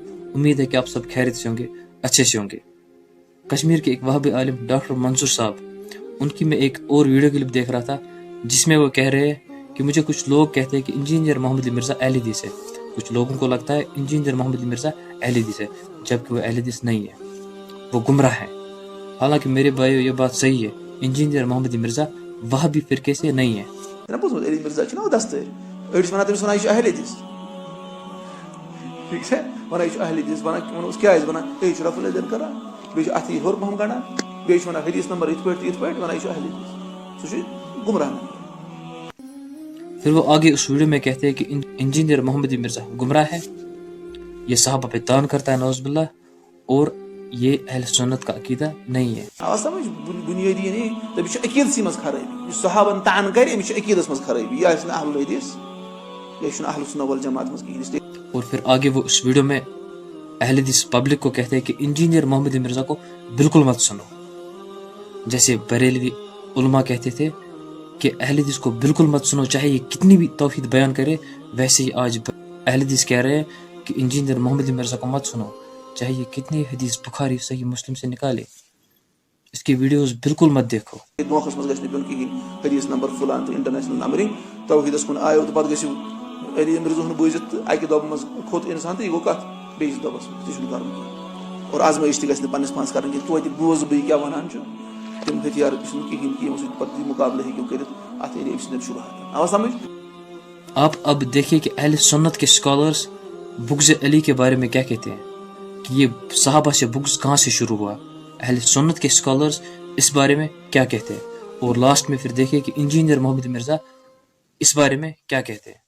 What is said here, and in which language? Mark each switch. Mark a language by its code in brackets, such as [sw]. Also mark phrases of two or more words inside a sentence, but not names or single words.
[ur] امید ہے کہ آپ سب خیریت سے ہوں گے, اچھے سے ہوں گے. کشمیر کے ایک وہابی عالم ڈاکٹر منصور صاحب, ان کی میں ایک اور ویڈیو کلپ دیکھ رہا تھا جس میں وہ کہہ رہے ہیں کہ مجھے کچھ لوگ کہتے ہیں کہ انجینئر محمد علی مرزا اہل حدیث ہے. کچھ لوگوں کو لگتا ہے انجینئر محمد علی مرزا اہل حدیث ہے جبکہ وہ اہل حدیث نہیں ہے, وہ گمراہ ہے. حالانکہ میرے بھائیو یہ بات صحیح ہے, انجینئر محمد علی مرزا وہابی فرقے سے نہیں ہے. [ks] علی مرزا چھُ نا دستٲرۍ أڑۍ چھِ وَنان تٔمِس وَنان یہِ چھُ اہل حدیث ٹھیٖک چھا وَنان یہِ چھُ اہل حدیث وَنان کیٛاہ ٲسۍ وَنان یہِ چھُ رفع الدین کران بیٚیہِ چھُ اَتھٕ یہِ ہیوٚر پَہم کَڑان بیٚیہِ چھُ وَنان حدیث نمبر یِتھ پٲٹھۍ تہٕ یِتھ پٲٹھۍ وَنان یہِ چھُ اہل حدیث سُہ چھُ گمراہ. [ur] پھر وہ آگے اس ویڈیو میں کہتے ہیں کہ انجینئر محمد علی مرزا گمراہ ہے, یہ صحابہ پہ طعن کرتا ہے نعوذ باللہ, اور یہ اہل سنت کا عقیدہ نہیں ہے. [ks] سمجھ بنیادی یعنی تٔمِس چھِ عقیٖدسٕے منٛز خرٲبی یُس صحابن طعن کرِ أمِس چھِ عقیٖدس منٛز خرٲبی یہِ آسہِ نہٕ اہل حدیث یہ چھُنہٕ اہل سنت والجماعت منٛز کِہیٖنۍ. [ur] اور پھر آگے وہ اس ویڈیو میں اہل حدیث پبلک کو کہتے ہیں کہ انجینئر محمد علی مرزا کو بالکل مت سنو. جیسے بریلوی علماء کہتے تھے کہ اہل حدیث کو بالکل مت سنو چاہے یہ کتنی بھی توحید بیان کرے, ویسے ہی آج اہل حدیث کہہ رہے ہیں کہ انجینئر محمد علی مرزا کو مت سنو چاہے یہ کتنی حدیث بخاری صحیح مسلم سے نکالے. اس کی ویڈیوز بالکل مت دیکھو. [ks] موقعس منٛز گژھِ نہٕ پیوٚن کِہیٖنۍ حدیث نمبر فلان تہٕ انٹرنیشنل نمبرنگ توحیدس کُن آیو تہٕ پتہٕ گٔژھِو علی مرزا بوٗزِتھ تہٕ اکہِ دۄبہٕ منٛز کھوٚت اِنسان تہٕ یہِ گوٚو کتھ بیٚیِس دۄبس منٛز تہِ چھُنہٕ کرُن کینٛہہ. اور آزمٲیش تہِ گژھِ نہٕ پننِس پانس کرٕنۍ کینٛہہ توتہِ بوزٕ بہٕ یہِ کیٛاہ ونان چھُ تِم ہتھیار چھِنہٕ کِہیٖنۍ کہِ یِمو سۭتۍ پتہٕ یہِ مُقابلہٕ ہیٚکِو کٔرِتھ اتھ ایریا أمۍ سٕنٛدٮ۪ن شُبہاتن. آوا سمجھ؟ [ur] آپ اب دیکھیے کہ اہل سنت کے اسکالرس بغض علی کے بارے میں کیا کہتے ہیں کہ یہ صحابہ سے بغض کہاں سے شروع ہوا. اہل سنت کے اسکالرس اس بارے میں کیا کہتے ہیں, اور لاسٹ میں پھر دیکھیے کہ انجینئر محمد مرزا اس بارے میں کیا کہتے ہیں.